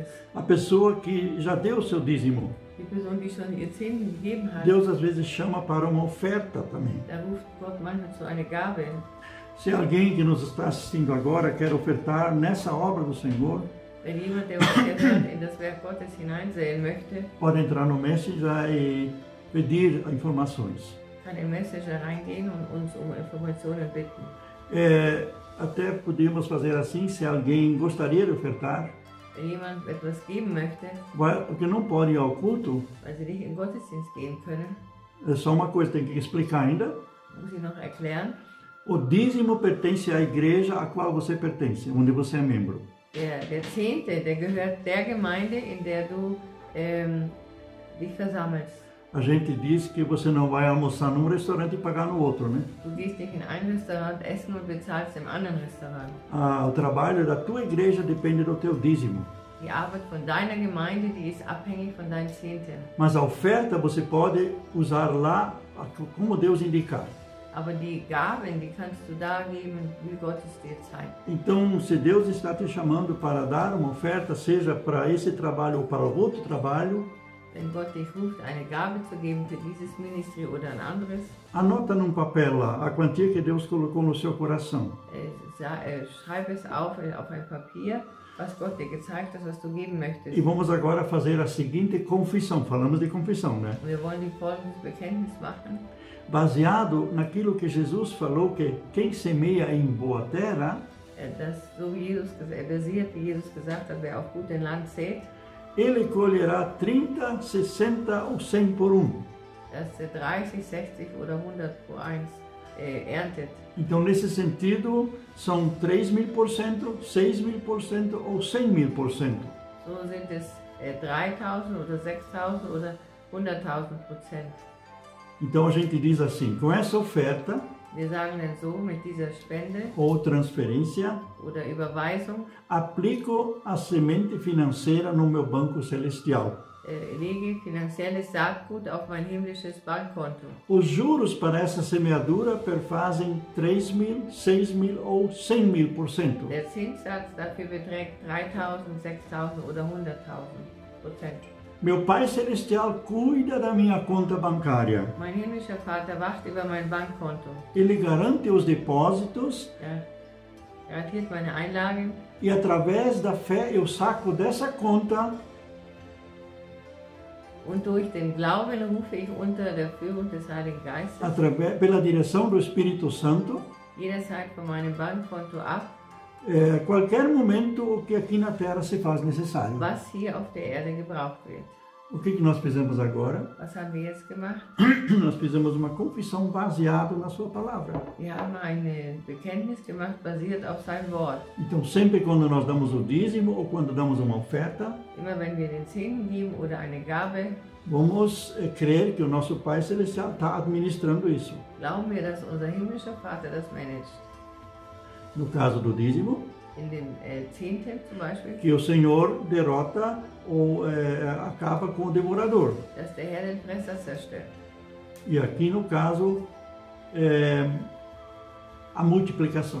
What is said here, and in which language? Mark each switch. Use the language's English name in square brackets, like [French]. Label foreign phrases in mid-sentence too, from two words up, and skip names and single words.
[Portuguese] A pessoa que já deu o seu dízimo, [German] Die Person, die schon ihr Zehnten gegeben hat, [Portuguese] Deus às vezes chama para uma oferta também. [German] da ruft Gott manchmal zu einer Gabe. [Portuguese] Se alguém que nos está assistindo agora quer ofertar nessa obra do Senhor, [German] Wenn jemand, der uns jetzt hört, in das Werk Gottes hineinsäen möchte, [Portuguese] pode entrar no Messenger e pedir informações. [German] kann in Messenger reingehen und uns um Informationen bitten. [Portuguese] Até podemos fazer assim, se alguém gostaria de ofertar, [German] Wenn jemand etwas geben möchte, [Portuguese] porque não pode ir ao culto, [German] weil sie nicht in den Gottesdienst gehen können, [Portuguese] é só uma coisa, tem que explicar ainda. [German] muss ich noch erklären. [Portuguese] O dízimo pertence à igreja a qual você pertence, onde você é membro. [German] Der Zehnte, der gehört der Gemeinde, in der du dich versammelst. [Portuguese] A gente diz que você não vai almoçar num restaurante e pagar no outro, né? [German] Du gehst nicht in ein Restaurant essen und bezahlst im anderen Restaurant. [Portuguese] O trabalho da tua igreja depende do teu dízimo. [German] Die Arbeit von deiner Gemeinde, die ist abhängig von deinen Zehnten. [Portuguese] Mas a oferta você pode usar lá como Deus indicar. [German] Aber die Gaben, die kannst du da geben, wie Gott es dir zeigt. [Portuguese] Então, se Deus está te chamando para dar uma oferta, seja para esse trabalho ou para outro trabalho, [German] Wenn Gott dich ruft, eine Gabe zu geben für dieses Ministry oder ein anderes, [Portuguese] anota num papel lá a quantia que Deus colocou no seu coração. [German] schreib es auf ein Papier, was Gott dir gezeigt hat, was du geben möchtest. [Portuguese] E vamos agora fazer a seguinte confissão. Falamos de confissão, né? [German] Wir wollen die folgendes Bekenntnis machen. [Portuguese] Baseado naquilo que Jesus falou, que quem semeia em boa terra, [German] So wie Jesus, basiert, wie Jesus gesagt hat, wer auf gutem Land sät, [Portuguese] ele colherá 30, 60 ou 100 por um. [German] dass er 30, 60 oder 100 pro 1 erntet. [Portuguese] Então, nesse sentido, são 3.000%, 6.000% ou 100.000%. [German] So sind es 3.000 oder 6.000 oder 100.000%. [Portuguese] Então, a gente diz assim, com essa oferta [German] Wir sagen dann so, mit dieser Spende [Portuguese] ou transferência, [German] oder Überweisung [Portuguese] aplico a semente financeira no meu banco celestial. [German] lege finanzielles Saatgut auf mein himmlisches Bankkonto. [Portuguese] Os juros para essa semeadura perfazem 3.000, 6.000 ou 100.000%. [German] Der Zinssatz dafür beträgt 3.000, 6.000 oder 100.000%. [Portuguese] Meu Pai Celestial cuida da minha conta bancária. [German] Mein himmlischer Vater wacht über mein Bankkonto. [Portuguese] Ele garante os depósitos [German] Er garantiert meine Einlagen [Portuguese] e através da fé eu saco dessa conta [German] und durch den Glauben rufe ich unter der Führung des Heiligen Geistes [Portuguese] pela direção do Espírito Santo, [German] jederzeit von meinem Bankkonto ab, [Portuguese] qualquer momento o que aqui na Terra se faz necessário. [German] was hier auf der Erde gebraucht wird. [Portuguese] O que nós fizemos agora? [German] Was haben wir jetzt gemacht? [Portuguese] Nós fizemos uma confissão baseada na sua palavra. [German] Wir haben ein Bekenntnis gemacht, basiert auf sein Wort. [Portuguese] Então, sempre quando nós damos o dízimo ou quando damos uma oferta, [German] Immer wenn wir den Zehnten geben oder eine Gabe, [Portuguese] vamos crer que o nosso Pai Celestial está administrando isso. [German] glauben wir, dass unser himmlischer Vater das managt. [Portuguese] No caso do dízimo, [German] In den Zehnten zum Beispiel, [Portuguese] que o Senhor derrota ou acaba com o devorador. [German] dass der Herr den Fresser zerstört. [Portuguese] E aqui no caso, a multiplicação.